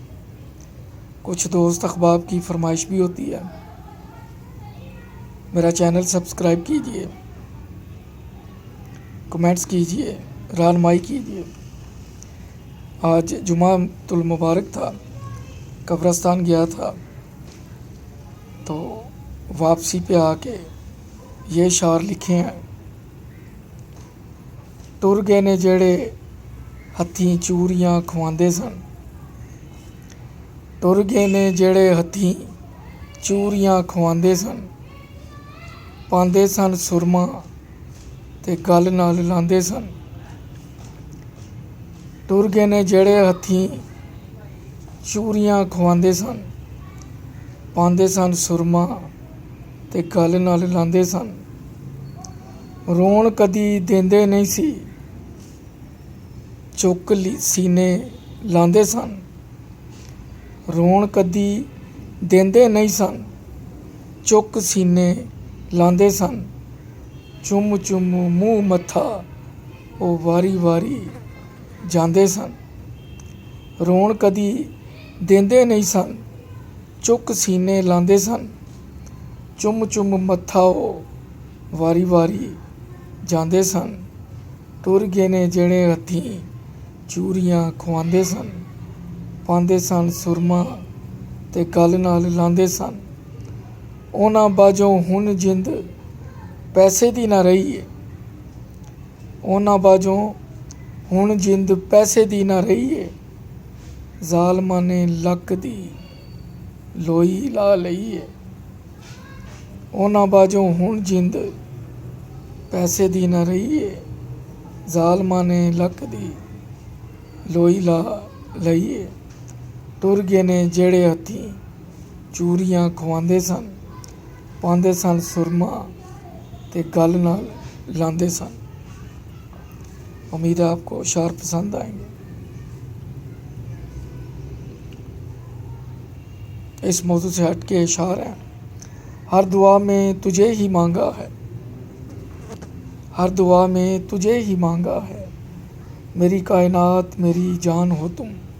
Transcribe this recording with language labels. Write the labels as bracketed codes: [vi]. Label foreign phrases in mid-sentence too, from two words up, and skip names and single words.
[ur] کچھ دوست احباب کی فرمائش بھی ہوتی ہے، میرا چینل سبسکرائب کیجئے، کمنٹس کیجئے، رہنمائی کیجئے۔ آج جمعہ المبارک تھا، قبرستان گیا تھا، تو واپسی پہ آ کے یہ اشعار لکھے ہیں۔ [pa] ٹر گئے نے جڑے ہتھیں چوریاں کھواندے سن، ٹر گئے نے جڑے ہتھیں چوریاں کھواندے سن، پاندے سن سرما تے گل نال لاندے سن۔ ٹر گئے نے جڑے ہتھیں چوریاں کھواندے سن، پاندے سن سرما تے گل نال لاندے سن۔ رون کدی دیندے نہیں سی، چک سینے لاندے سن۔ رون کدی دیندے نہیں سن، چک سینے لاندے سن۔ چم چم منہ متھا او واری واری جاندے سن۔ رون کدی دیندے نہیں سن، چک سینے لاندے سن۔ چم چم متھا او واری واری جاندے سن۔ ٹر گئے نے جڑے ہتھیں چوریاں کھواندے سن، پاندے سن سرما تے گل نال لاندے سن۔ انہاں باجوں ہن جند پیسے دی نہ رہی ہے، انہاں باجوں ہن جند پیسے دی نہ رہی ہے۔ ظالماں نے لک دی لوئی لا لئی ہے، انہاں باجوں ہن جند پیسے دی نہ رہی ہے۔ ظالماں نے لک دی لوئی لا لئی ہے۔ ٹر گئے نے جڑے ہتھیں چوریاں کھواندے سن، پاندے سن سرما تے گل نال لاندے سن۔ [ur] امید ہے آپ کو اشعار پسند آئیں گے۔ اس موضوع سے ہٹ کے اشعار ہیں۔ ہر دعا میں تجھے ہی مانگا ہے، ہر دعا میں تجھے ہی مانگا ہے، میری کائنات میری جان ہو تم۔